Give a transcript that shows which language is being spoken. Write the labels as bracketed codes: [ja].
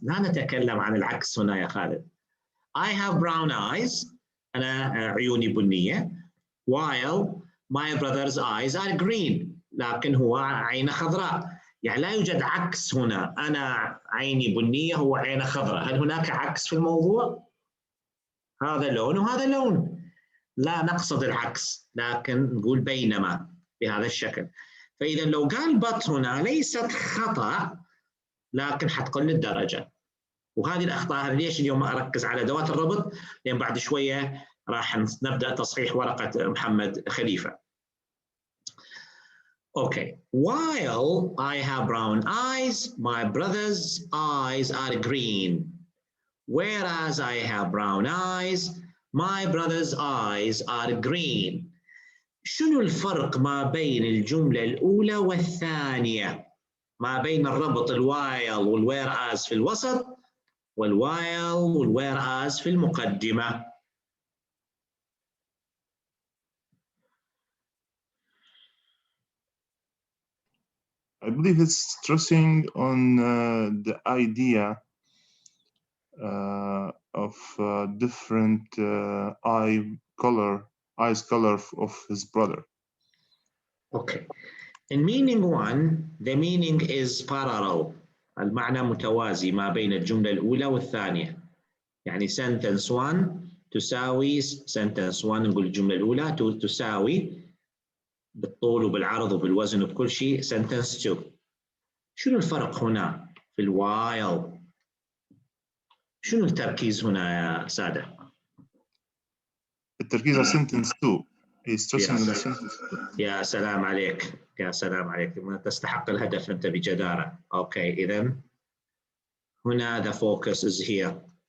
[ar] لا نتكلم عن العكس هنا يا خالد. [en] I have brown eyes. [ar] أنا عيوني بنية. [en] While my brother's eyes are green. [ar] لكن هو عينه خضراء. يعني لا يوجد عكس هنا. أنا عيني بنية هو عينه خضراء. هل هناك عكس في الموضوع؟ هذا لون وهذا لون. لا نقصد العكس، لكن نقول بينما بهذا الشكل. فإذا لو قال بط هنا ليست خطأ، لكن حتقل الدرجة. وهذه الأخطاء ليش اليوم أركز على أدوات الربط؟ لأن بعد شوية راح نبدأ تصحيح ورقة محمد خليفة. [en] Okay. While I have brown eyes, my brother's eyes are green. Whereas I have brown eyes, my brother's eyes are green. [ar] شنو الفرق ما بين الجملة الأولى والثانية؟ ما بين الربط الوايل والwhereas في الوسط والوايل والwhereas في المقدمة. [en] I believe it's stressing on the idea of different eyes color of his brother. Okay. In meaning one, the meaning is parallel. [ar] المعنى متوازي ما بين الجملة الأولى والثانية. يعني sentence 1 تساوي sentence 1، نقول الجملة الأولى تساوي بالطول وبالعرض وبالوزن وبكل شيء sentence 2. شنو الفرق هنا في الوايل؟ شنو التركيز هنا يا سادة؟ التركيز على sentence 2. [en] He's stressing on the sentence 2. [ar] يا سلام عليك. ما تستحق الهدف أنت بجدارة. أوكي، إذن هنا [en] the focus is here.